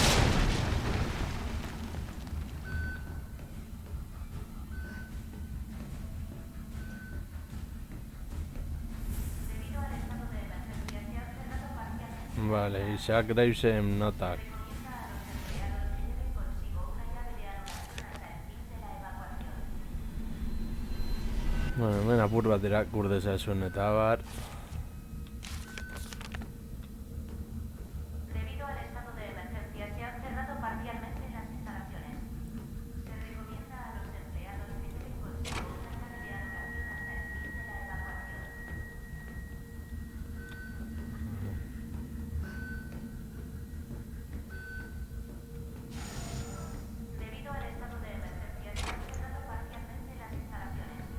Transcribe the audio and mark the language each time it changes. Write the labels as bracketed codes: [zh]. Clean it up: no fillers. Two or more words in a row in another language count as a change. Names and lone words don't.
[es] Debido al estado de emergencia, se han cerrado parcialmente. [eu] Vale, Isaac Gravesen notak. [es] Recomienda a los empleados que lleven consigo una llave de anulación hasta el fin de la evacuación. [eu] Bueno, hemen apur bat irakur dezazun eta abar. [es] Debido al estado de emergencia, se han cerrado parcialmente las instalaciones. Se recomienda a los empleados que lleven consigo una llave de anulación hasta el fin de la evacuación. Debido al estado de emergencia, se han cerrado parcialmente las instalaciones.